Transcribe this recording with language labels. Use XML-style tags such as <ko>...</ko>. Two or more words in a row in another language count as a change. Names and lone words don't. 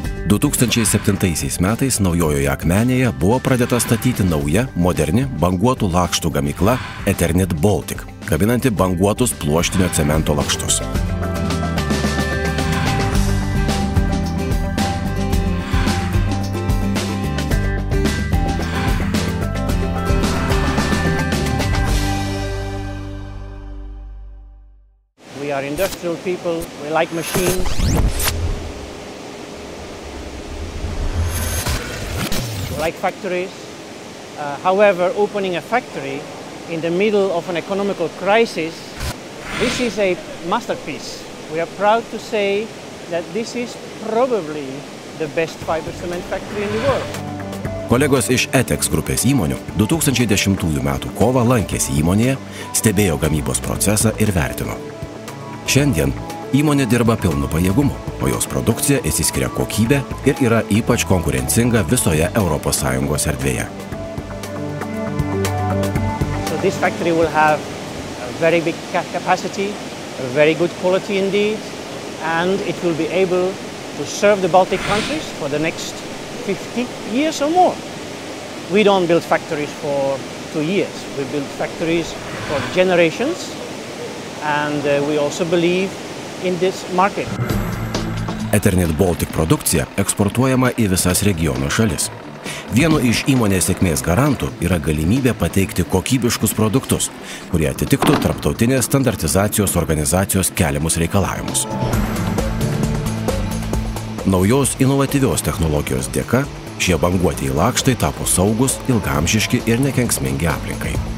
<lt>2007 metais Naujojoje Akmenėje buvo pradėta statyti nauja, moderni banguotų lakštų gamykla Eternit Baltic, gaminanti banguotus pluoštinio cemento lakštus.</lt> <en>We are industrial people, we like machines. We like factories. However, opening a factory in the middle of an economical crisis, this is a masterpiece. We are proud to say that this is probably the best fiber cement factory in the world.</en> <lt>Kolegos iš ETEX grupės įmonių 2010 m. kovą lankėsi įmonėje, stebėjo gamybos procesą ir vertino. Šiandien įmonė dirba pilnu pajėgumu, o jos produkcija išsiskiria kokybė ir yra ypač konkurencinga visoje ES erdvėje.</lt> <en>So this factory will have a very big capacity, a very good quality indeed, and it will be able to serve the Baltic countries for the next 50 years or more. We don't build factories for 2 years, we build factories for generations. And we also believe in this market.</en> <lt>Eternit Baltic produkcija eksportuojama į visas regiono šalis. Vienu iš įmonės sėkmės garantų yra galimybė pateikti kokybiškus produktus, kurie atitiktų tarptautinės standartizacijos organizacijos keliamus reikalavimus. Naujos inovatyvios technologijos dėka šie banguotieji lakštai tapo saugus, ilgaamžiški ir nekenksmingi aplinkai.</lt>